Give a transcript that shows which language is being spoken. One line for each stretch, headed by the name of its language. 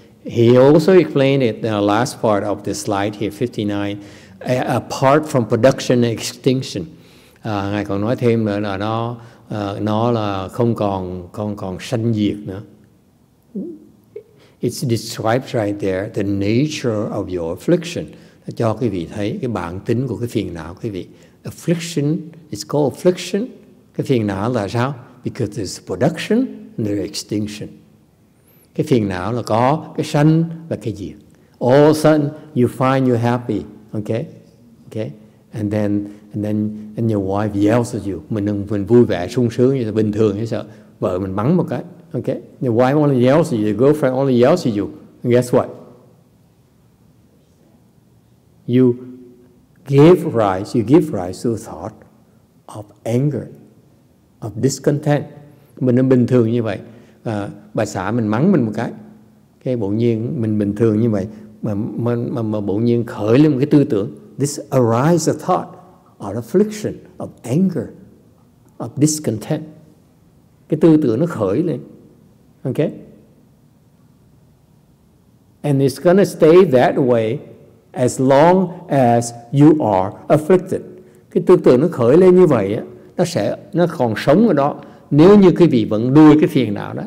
English: He also explained it in the last part of the slide here, 59, apart from production and extinction.
Vietnamese: Ngài còn nói thêm nữa là nó là không còn sanh diệt nữa.
English: It's described right there the nature of your affliction.
Vietnamese: Cho quý vị thấy cái bản tính của cái phiền não quý vị.
English: Affliction, it's called affliction.
Vietnamese: Cái phiền não là sao?
English: Because there's production and there's extinction.
Vietnamese: Cái phiền não là có cái sanh và cái diệt.
English: All of a sudden you find you're happy, okay? And then your wife yells at you.
Vietnamese: Mình vui vẻ sung sướng như là bình thường như sợ. Vợ mình mắng một cái. Okay?
English: Your wife only yells at you, your girlfriend only yells at you. And guess what? You give rise to a thought of anger, of discontent.
Vietnamese: Mình bình thường như vậy. Bà xã mình mắng mình một cái bỗng nhiên mình bình thường như vậy mà bỗng nhiên khởi lên một cái tư tưởng.
English: This arise a thought of affliction, of anger, of discontent.
Vietnamese: Cái tư tưởng nó khởi lên. Okay?
English: And it's going to stay that way as long as you are afflicted.
Vietnamese: Cái tư tưởng nó khởi lên như vậy á, nó còn sống ở đó nếu như quý vị vẫn nuôi cái phiền não đó.